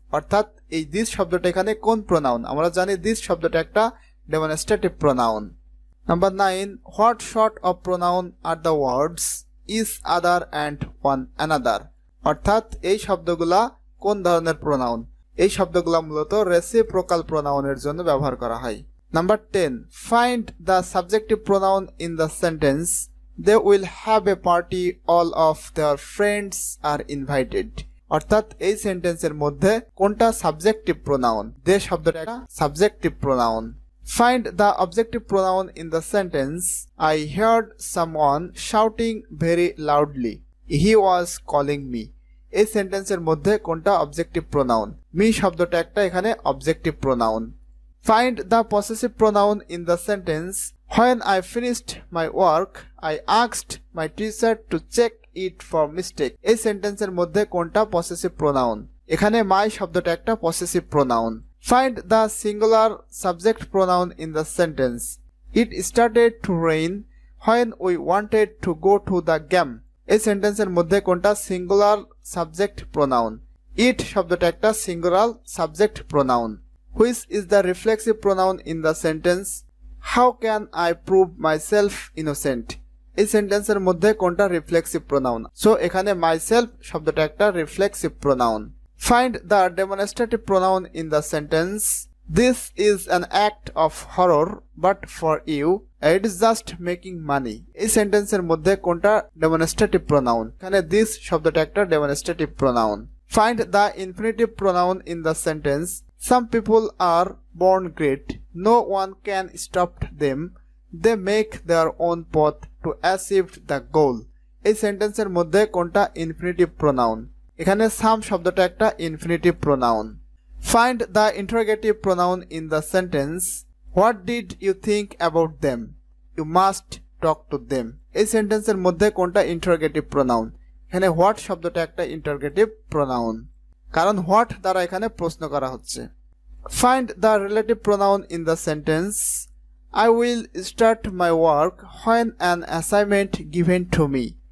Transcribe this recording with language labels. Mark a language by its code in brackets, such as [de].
[bn] অর্থাৎ এই দিস শব্দটা এখানে কোন প্রোনাউন? আমরা জানি দিস শব্দটা একটা demonstrative pronoun. [en] Number 9, what sort of pronoun are the words is other and one another? [bn] অর্থাৎ এই শব্দগুলা কোন ধরনের প্রোনাউন? এই শব্দগুলা মূলত রেসিপ্রোকাল প্রোনাউনের জন্য ব্যবহার করা হয়। [en] Number 10, find the subjective pronoun in the sentence. They will have a party, all of their friends are invited. [bn] অর্থাৎ এই সেন্টেন্সের মধ্যে কোনটা সাবজেক্টিভ প্রোনাউন? দে শব্দটা একটা subjective pronoun. [en] Find the objective pronoun in the sentence. I heard someone shouting very loudly. He was calling me. [bn] এই সেন্টেন্সের মধ্যে কোনটা অবজেক্টিভ প্রোনাউন? মি শব্দটা একটা এখানে objective pronoun. [en] Find the possessive pronoun in the sentence. When I finished my work, I asked my teacher to check it for mistake. [bn] এই সেন্টেন্সের মধ্যে কোনটা possessive pronoun? এখানে my শব্দটা একটা possessive pronoun. [en] Find the singular subject pronoun in the sentence. It started to rain when we wanted to go to the game. [bn] এই সেন্টেন্সের মধ্যে কোনটা singular subject pronoun? [en] It [bn] শব্দটা একটা [en] singular subject pronoun. Which is the reflexive pronoun in the sentence? How can I prove myself innocent? [bn] এই সেন্টেন্সের মধ্যে কোনটা রিফ্লেক্সিভ প্রোনাউন? সো এখানে মাইসেলফ শব্দটা একটা reflexive pronoun. [en] Find the demonstrative pronoun in the sentence. This is an act of horror, but for you, it is just making money. [bn] এই সেন্টেন্সের মধ্যে কোনটা ডেমনস্ট্রেটিভ প্রোনাউন? এখানে this শব্দটা একটা demonstrative pronoun. [en] Find the infinitive pronoun in the sentence. Some people are born great. No one can stop them. They make their own path to achieve the goal. [bn] এই সেন্টেন্সের মধ্যে কোনটা infinitive pronoun? এখানে some শব্দটা একটা infinitive pronoun. [en] Find the interrogative pronoun in the sentence. What did you think about them? You must talk to them. [bn] এই সেন্টেন্সের মধ্যে কোনটা ইন্টারোগেটিভ প্রোনাউন? এখানে হোয়াট শব্দটা একটা ইন্টারোগেটিভ প্রোনাউন, কারণ হোয়াট দ্বারা এখানে প্রশ্ন করা হচ্ছে। [en] Find the relative pronoun in the sentence. I will start my work when an assignment given to me.